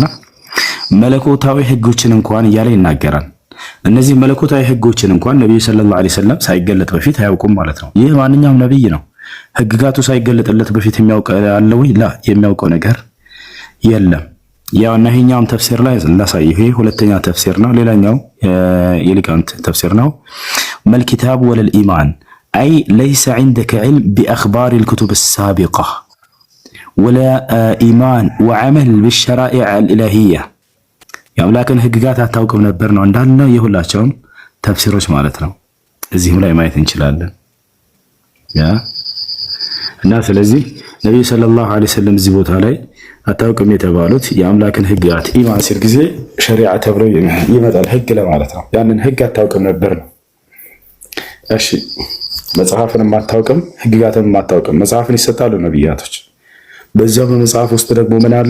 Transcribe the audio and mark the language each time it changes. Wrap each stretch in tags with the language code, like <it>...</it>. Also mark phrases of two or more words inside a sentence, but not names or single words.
<am>መለኮታዊ ህጎችን እንኳን እያለ ይናገራል። እነዚህ መለኮታዊ ህጎችን እንኳን ነብዩ ሰለላሁ ዐለይሂ ወሰለም ሳይገለጥ በፊት አያውቁም ማለት ነው። ይህ ማንኛውም ነብይ ነው። ህግጋቱ ሳይገለጥለት በፊት የሚያውቅ አለ ወይ? የሚያውቀው ነገር የለም። ያው እና ይሄኛውም ተፍሲር ላይ ላሳየው። ይሄ ሁለተኛ ተፍሲር ነው። ሌላኛው የሊቃውንት ተፍሲር ነው።</am> <ar>ما الكتاب ولا الإيمان</ar> <am>አይ</am> <ar>ليس عندك علم بأخبار الكتب السابقة ولا إيمان وعمل بالشرائع الإلهية</ar> <am>የአምላክን ህግጋት አታውቅም ነበር ነው እንዳለ የሁላቸውም ተፍሲሮች ማለት ነው። እዚህም ላይ ማየት እንችላለን። ያ እና ስለዚህ ነብዩ ሰለላሁ ዐለይሂ ወሰለም እዚህ ቦታ ላይ አታውቅም የተባሉት የአምላክን ህግጋት ኢማን ሲል ጊዜ ሸሪዓ ተብሎ ይመጣል ህግ ለማለት ነው። ያንን ህግ አታውቅም ነበር ነው። እሺ መጽሐፍንም አታውቅም ህግጋትንም አታውቅም። መጽሐፍን ይሰጣሉ ነብያቶች። በዛው በመጽሐፍ ውስጥ ደግሞ ምን አለ?</am>